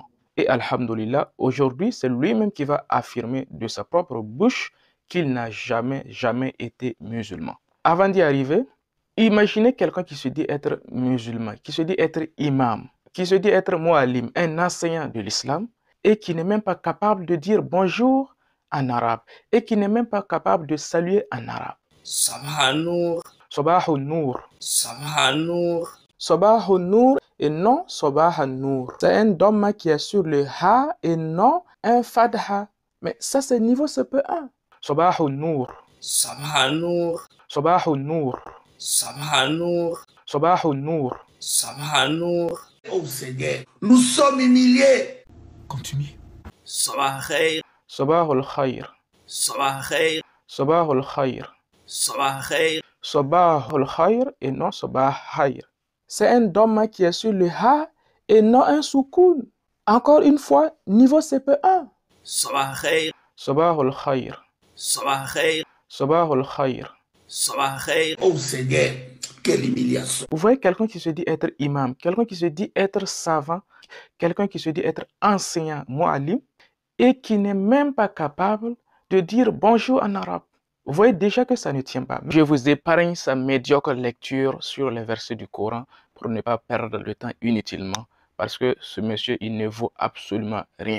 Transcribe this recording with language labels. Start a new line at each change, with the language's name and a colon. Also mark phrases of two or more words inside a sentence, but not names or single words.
French: Et alhamdulillah, aujourd'hui, c'est lui-même qui va affirmer de sa propre bouche qu'il n'a jamais été musulman. Avant d'y arriver, imaginez quelqu'un qui se dit être musulman, qui se dit être imam, qui se dit être muallim, un enseignant de l'islam, et qui n'est même pas capable de dire bonjour en arabe, et qui n'est même pas capable de saluer en arabe.
Arabic: صباح نور. صباح نور. صباح نور. صباح نور
French: et non
Arabic: صباح نور.
French: C'est un dhamma qui est sur le ha et non un fadha. Mais ça c'est niveau CP1.
Arabic: صباح نور. صباح نور. صباح نور. صباح نور. صباح نور. صباح نور.
French: Oh Seigneur, nous sommes humiliés. Continuez.
Arabic: صباح خير. صباح الخير. صباح خير. صباح الخير. صباح خير. صباح الخير
French: et non
Arabic: صباح خير.
French: C'est un dhamma qui est sur le ha et non un soukoun. Encore une fois, niveau CP1.
Arabic: صباح خير. صباح الخير. صباح خير. صباح الخير. صباح خير.
French: Oh Seigneur, quelle humiliation. Vous voyez quelqu'un qui se dit être imam, quelqu'un qui se dit être savant, quelqu'un qui se dit être enseignant, muallim, et qui n'est même pas capable de dire bonjour en arabe. Vous voyez déjà que ça ne tient pas. Je vous épargne sa médiocre lecture sur les versets du Coran pour ne pas perdre le temps inutilement, parce que ce monsieur, il ne vaut absolument rien.